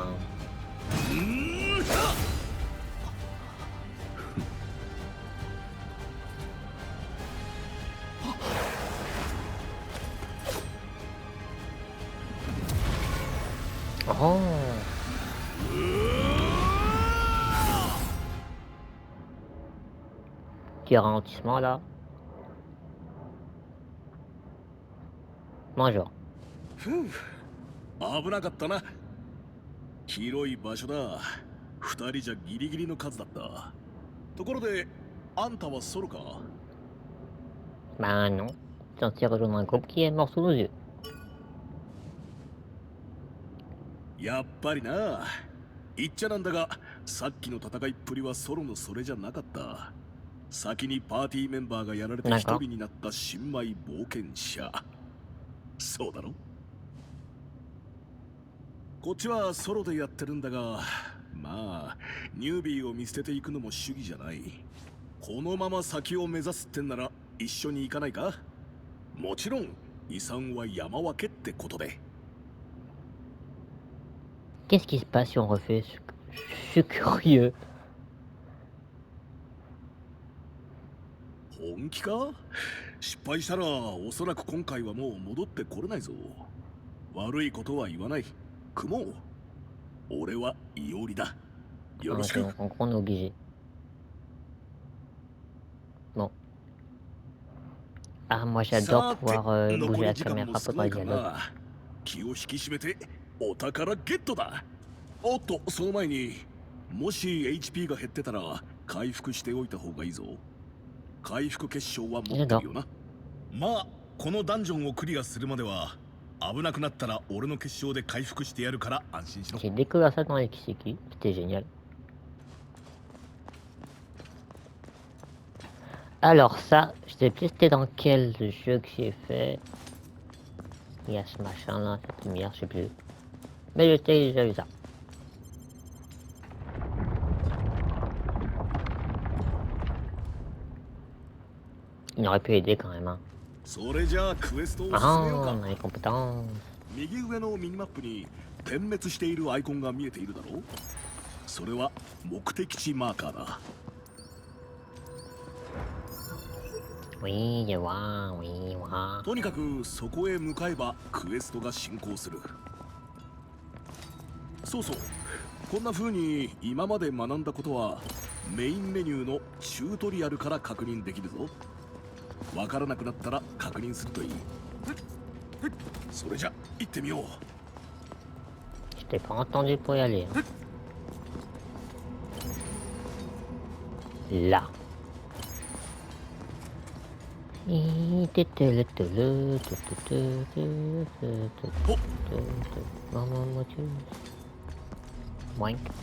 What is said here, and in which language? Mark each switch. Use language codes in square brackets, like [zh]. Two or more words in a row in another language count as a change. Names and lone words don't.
[fr] Oh. Petit ralentissement là. Bonjour. [ja] 危なかったな。広い場所だ。二人じゃギリギリの数だった。ところで、あんたはソロか？ [fr] Bah non. Censé rejoindre un groupe qui est mort sous nos yeux. [ja] やっぱりな。言っちゃなんだが、さっきの戦いっぷりはソロのそれじゃなかった。先にパーティーメンバーがやられて一人になった新米冒険者。そうだろ？こっちはソロでやってるんだが、まあニュービーを見捨てていくのも主義じゃない。このまま先を目指すってんなら一緒に行かないか？もちろん遺産は山分けってことで。 [fr] Qu'est-ce qui se passe si on refait? Je suis curieux. [ja] 本気か？失敗したらおそらく今回はもう戻ってこれないぞ。悪いことは言わない。雲、俺はイオリだ。よろしく。 [fr] Donc, en gros, on est obligé. Bon. Ah, moi j'adore pouvoir bouger la caméra pendant les dialogues. [ja] 気を引き締めてお宝ゲットだ。おっと、その前にもし HP が減ってたら回復しておいた方がいいぞ。回復結晶は持ってるよな。まあこのダンジョンをクリアするまでは危なくなったら俺の結晶で回復してやるから安心しろ。 [fr] J'ai découvert ça dans les Kiseki, c'était génial. Alors ça, je sais plus c'était dans quel jeu que j'ai fait. Il y a ce machin là, cette lumière, je sais plus. Mais je t'ai déjà vu ça. Il aurait pu aider quand même. Hein. [ja] それじゃあクエストを進め Ah, ようか。 [fr] on a les compétences. [ja] 右上のミニマップに点滅しているアイコンが見えているだろう。それは目的地マーカーだ。 [fr] Oui, je vois, oui, voilà. [ja] とにかくそこへ向かえばクエストが進行する。そうそう、こんな風に今まで学んだことはメインメニューのチュートリアルから確認できるぞ。わからなくなったら確認するといい。それじゃ行ってみよう。 [fr] Je t'ai pas entendu pour y aller. Hein. Là. Boink.